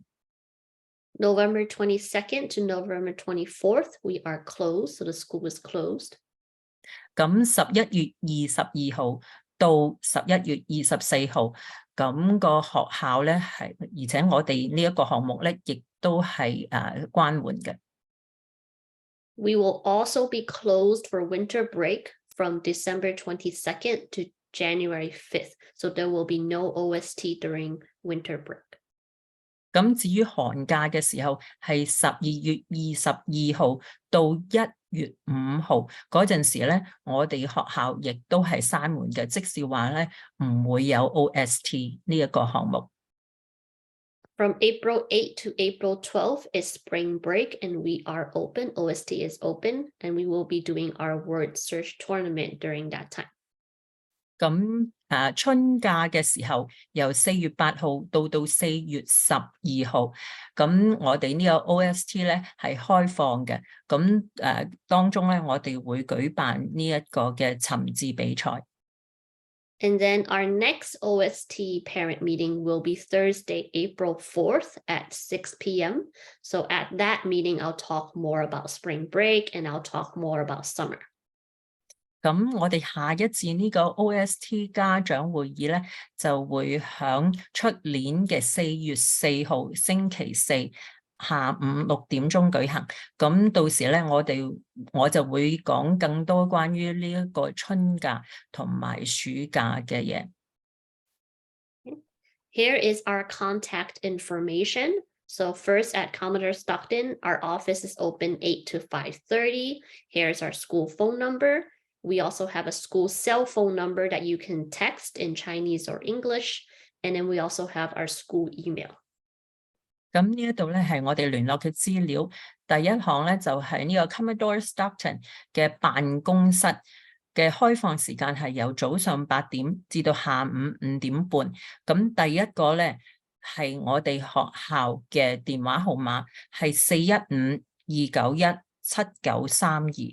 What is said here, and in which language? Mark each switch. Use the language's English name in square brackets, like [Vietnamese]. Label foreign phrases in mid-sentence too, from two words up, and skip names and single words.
[English] November 22nd to November 24th, we are closed, so the school is closed. [Cantonese] 咁11月22號到11月24號，咁個學校咧係，而且我哋呢一個項目咧，亦都係關門嘅。 [English] We will also be closed for winter break from December 22nd to January 5th, so there will be no OST during winter break. [Cantonese] 咁至於寒假嘅時候，係12月22號到1月5號嗰陣時咧，我哋學校亦都係閂門嘅，即是話咧唔會有 OST 呢一個項目。 [English] From April 8 to April 12 is spring break and we are open. OST is open and we will be doing our word search tournament during that time. [Cantonese] 咁春假嘅時候，由4月8號到4月12號，咁我哋呢個 OST 咧係開放嘅。咁當中咧，我哋會舉辦呢一個嘅尋字比賽。 [English] And then our next OST parent meeting will be Thursday, April 4th at 6 p.m. So at that meeting, I'll talk more about spring break and I'll talk more about summer. [Cantonese] 咁我哋下一次呢個 OST 家長會議咧，就會響出年嘅4月4號星期四下午6點鐘舉行。咁到時咧，我就會講更多關於呢一個春假同埋暑假嘅嘢。 [English] Here is our contact information. So first at Commodore Stockton, our office is open 8 to 5:30. Here's our school phone number. We also have a school cell phone number that you can text in Chinese or English. And then we also have our school email. [Cantonese] 咁呢一度咧係我哋聯絡嘅資料。第一項咧就係呢個 Commodore Stockton 嘅辦公室嘅開放時間係由早上8點至到下午5點半。咁第一個咧係我哋學校嘅電話號碼係415-291-7932。